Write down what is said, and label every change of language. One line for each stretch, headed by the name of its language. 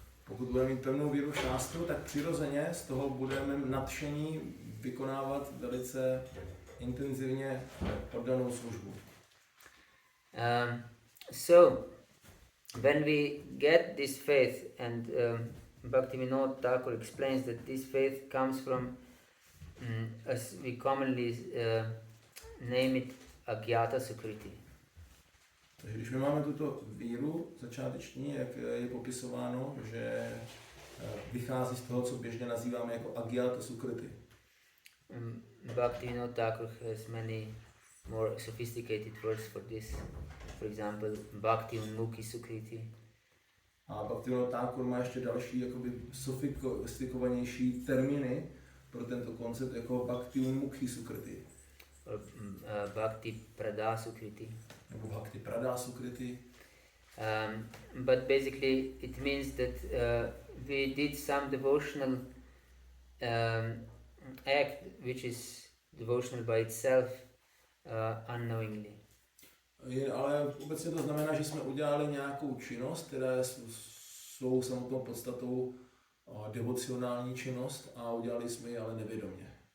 Czech: Pokud budeme mít pevnou víru v šástru, tak přirozeně z toho budeme nadšení vykonávat velice intenzivně oddanou službu.
English: So when we get this faith, and Bhaktivinoda Thakur explains that this faith comes from, as we commonly name it, Agyata Sukriti.
Czech: Takže když my máme tuto víru začáteční, jak je popisováno, že vychází z toho, co běžně nazýváme jako Agyata Sukriti.
English: Bhaktivinoda Thakur has many more sophisticated words for this. for example, Bhakti Unmukhi Sukriti.
Czech: A Bhaktivinoda Thakur má ještě další jakoby sofistikovanější termíny pro tento koncept jako Bhakti Unmukhi Sukriti.
English: Or Bhakti Prada Sukriti.
Czech: Nebo Bhakti Prada Sukriti.
English: But basically it means that we did some devotional act which is devotional by itself unknowingly.
Czech: Ale obecně to znamená, že jsme udělali nějakou činnost, která je svou samotnou podstatou devocionální činnost a udělali jsme ji ale nevědomě.